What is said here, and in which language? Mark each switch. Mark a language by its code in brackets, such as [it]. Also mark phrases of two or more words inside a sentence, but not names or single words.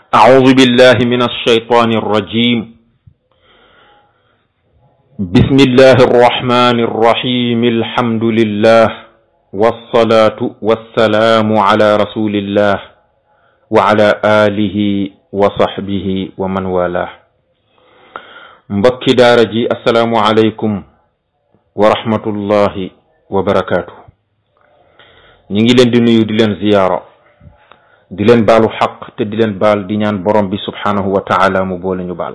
[ar] أعوذ بالله من الشيطان الرجيم. بسم الله الرحمن الرحيم. الحمد لله والصلاة والسلام على رسول الله وعلى آله وصحبه ومن والاه. [wo] mbokki daara ji [ar] السلام عليكم ورحمة الله وبركاته. [wo] ñi ngi leen di nuyu di leen ziyaara di leen baalu xaq te di leen baal di ñaan borom bi [ar] سبحانه وتعالى [wo] mu boole ñu baal.